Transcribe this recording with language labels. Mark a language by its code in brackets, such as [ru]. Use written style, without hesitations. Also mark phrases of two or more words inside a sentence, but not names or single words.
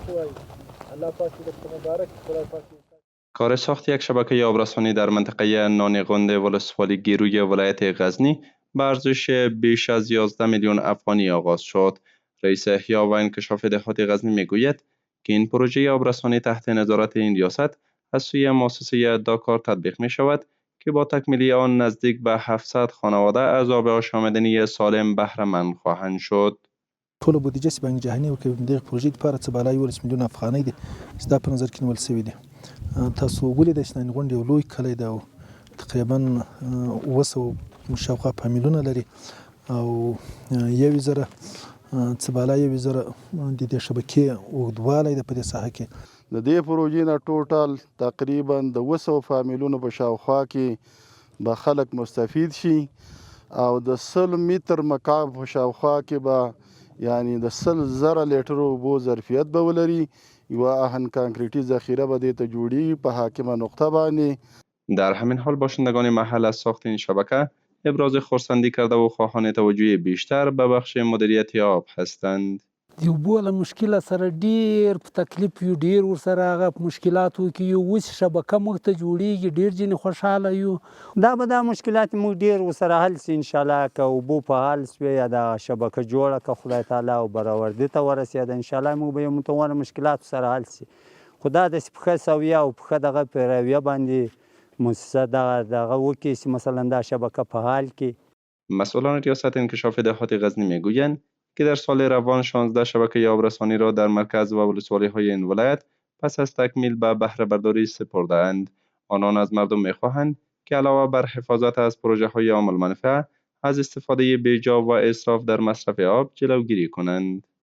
[fa] کار ساخت یک شبکه آبرسانی در منطقه نانغنده ولسوالی گیروی ولایت غزنی به ارزش بیش از 11 میلیون افغانی آغاز شد. رئیس احیا و انکشاف دهات غزنی میگوید که این پروژه آبرسانی تحت نظارت این ریاست از سوی مؤسسه داکار تطبیق می شود که با تکمیلی آن نزدیک به 700 خانواده از آب آشامیدنی سالم بهره مند خواهند شد. [ps] ټول بودیجه چې بانک جهاني ورکوي دغه پروژې لپاره څه بالای 11 میلیون افغانۍ دي چې دا په نظر کې نیول شوي دي. تاسو ولیدئ چې نانغونډ یو لوی کلی دی او تقریبا 900 شاوخوا فامیلونه لري او 1000 څه بالای 1000 د دې شبکې اوږدوالی دی په دې ساحه کې. د دې پروژې نه ټوټل تقریبا د 200 فامیلونو په شاوخوا کې به خلک مستفید شي او د 100 متر مکعب په شاوخوا کې به یعنی د 100,000 لیټرو اوبو ظرفیت به ولري. یوه اهن کانکریټي ذخیره به دې ته جوړیږي په حاکمه نقطه باندې. [fa] در همین حال باشندگان محل از ساخت این شبکه ابراز خرسندی کرده و خواهان توجه بیشتر به بخش مدیریت آب هستند. [ps] د اوبو له مشکله سره ډیر په تکلیف یو، ډیر ورسره هغه مشکلاتو کې یو. اوس شبکه موږ ته جوړیږي، ډیر ځینې خوشحاله یو. دا مشکلات موږ ډیر ورسره حل سي انشاءالله. که اوبو په حال سوې یا د شبکه جوړه که خدای تعالی او برآوردي ته ورسېده انشاءالله موږ به یو متوانه مشکلاتو سره حل سي. خو دا داسې په ښه سویه او په ښه دغه پیرویه باندې مؤسسه دغه وکړي چې مثلا دا شبکه په حال کې. [fa] مسئولان ریاست انکشاف دهات غزنی میگویند که در سال روان 16 شبکه آبرسانی را در مرکز و ولسوالی‌های این ولایت پس از تکمیل به بهره برداری سپرده‌اند. آنان از مردم می‌خواهند که علاوه بر حفاظت از پروژه‌های عام‌المنفعه از استفاده بیجا و اسراف در مصرف آب جلوگیری کنند.